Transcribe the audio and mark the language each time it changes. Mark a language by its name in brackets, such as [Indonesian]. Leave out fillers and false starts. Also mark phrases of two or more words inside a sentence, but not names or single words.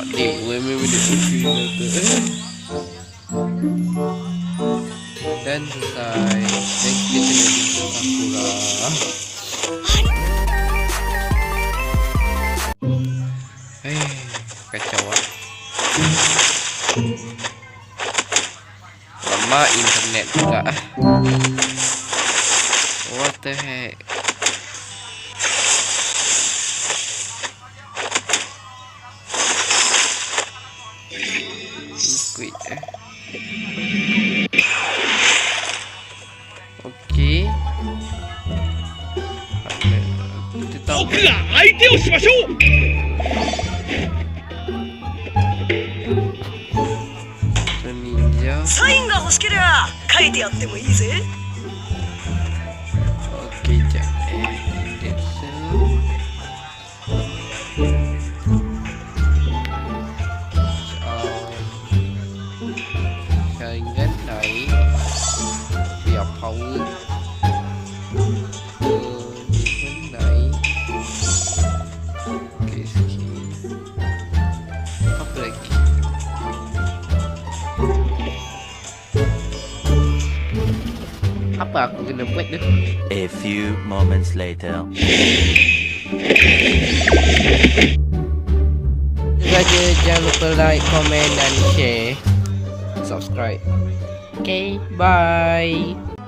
[Malay] Ni memang dan selesai. Dan kita kena jumpa Sakura. Kacau lah. Lama internet juga. [English] What the heck. Quit. [Malay] Okay. Kita tahu. Ninja. [Japanese] Sign が欲しければ書いてやってもいいぜ。 [Malay] Okay, jaringan naik. Biar power. Naik. Okay, sikit. Apa lagi? Apa aku kena buat tu? [English] A few moments later. [Malay] Saja jangan lupa like, comment dan share. Subscribe. Okay, bye.